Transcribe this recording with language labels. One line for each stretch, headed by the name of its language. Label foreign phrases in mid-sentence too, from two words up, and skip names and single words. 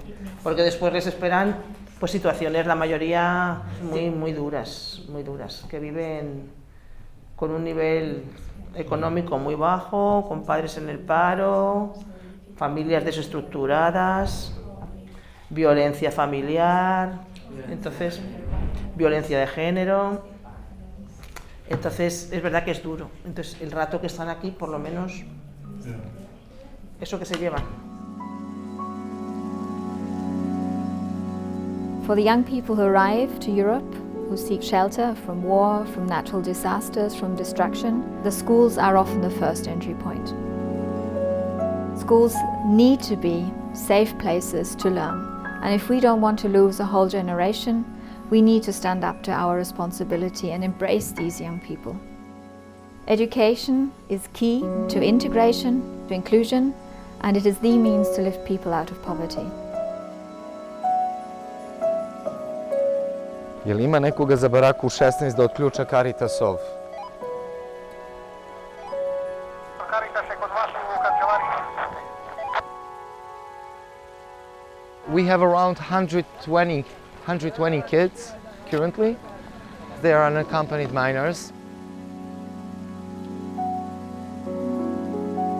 Spanish: Porque después les esperan pues situaciones, la mayoría muy duras, que viven con un nivel económico muy bajo, con padres en el paro, familias desestructuradas, violencia familiar, entonces violencia de género. Entonces es verdad que es duro. Entonces el rato que están aquí, por lo menos, eso que se llevan.
English: For the young people who arrive to Europe, who seek shelter from war, from natural disasters, from destruction, the schools are often the first entry point. Schools need to be safe places to learn, and if we don't want to lose a whole generation, we need to stand up to our responsibility and embrace these young people. Education is key to integration, to inclusion, and it is the means to lift people out of poverty.
Croatian: Jel ima nekoga za baraku u 16 da otključa Caritasov?
English: We have around 120 kids currently. They are unaccompanied minors.